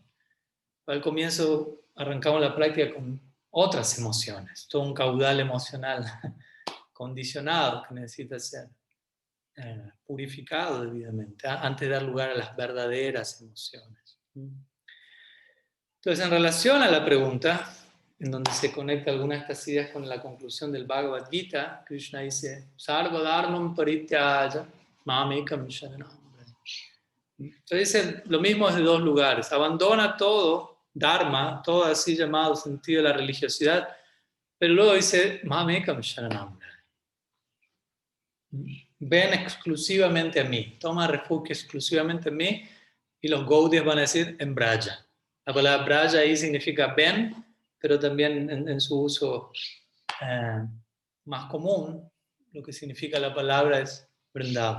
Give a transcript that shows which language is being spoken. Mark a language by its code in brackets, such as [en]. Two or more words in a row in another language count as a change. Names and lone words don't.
[es] Al comienzo arrancamos la práctica con otras emociones, todo un caudal emocional condicionado que necesita ser purificado debidamente antes de dar lugar a las verdaderas emociones. Entonces, en relación a la pregunta, en donde se conecta alguna de estas ideas con la conclusión del Bhagavad Gita, Krishna dice, [sa] सर्व धर्मम् परित्यज्य मामेकम् शरणम्. [es] Entonces dice lo mismo desde dos lugares. Abandona todo, dharma, todo así llamado sentido de la religiosidad, pero luego dice, [sa] मामेकम् शरणम्. [es] Ven exclusivamente a mí, toma refugio exclusivamente en mí, y los Gaudias van a decir en Braja. La palabra Braja ahí significa ven, pero también en su uso más común, lo que significa la palabra es Vrindavan.